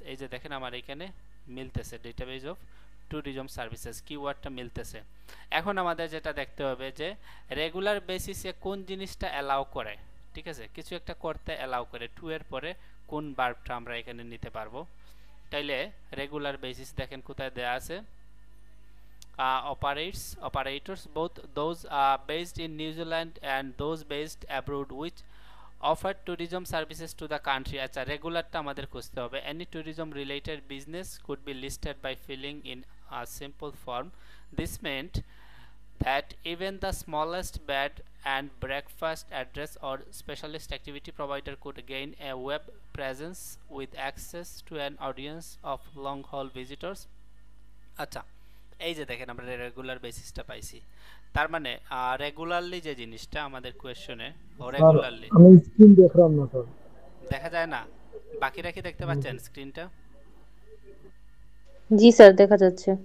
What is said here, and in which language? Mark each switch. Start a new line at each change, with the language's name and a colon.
Bangla: এই যে দেখেন আমার এখানে মিলতেছে ডেটাবেস অফ ট্যুরিজম সার্ভিসেস, কিওয়ার্ডটা মিলতেছে। এখন আমাদের যেটা দেখতে হবে যে রেগুলার বেসিসে কোন জিনিসটা অ্যালাউ করে, ঠিক আছে, কিছু একটা করতে অ্যালাউ করে, টু এর পরে কোন ভার্বটা আমরা এখানে নিতে পারবো। তাইলে রেগুলার বেসিস দেখেন কোথায় দেয়া আছে,
English: operators, both those based in New Zealand and those based abroad, which offer tourism services to the country.
Bangla: আচ্ছা, রেগুলারটা আমাদের খুঁজতে হবে।
English: Any tourism related business could be listed by filling in a simple form. This meant that even the smallest bed and breakfast address or specialist activity provider could gain a web presence with access to an audience of long haul visitors.
Bangla: আচ্ছা, এই যে দেখেন আমরা regular বেসিসটা পাইছি। তার মানে regularly যে জিনিসটা আমাদের কোয়েশ্চনে, ও রেগুলারলি আমি স্ক্রিন দেখলাম না স্যার। দেখা যায় না, বাকিরা কি দেখতে পাচ্ছেন স্ক্রিনটা? জি স্যার, দেখা যাচ্ছে।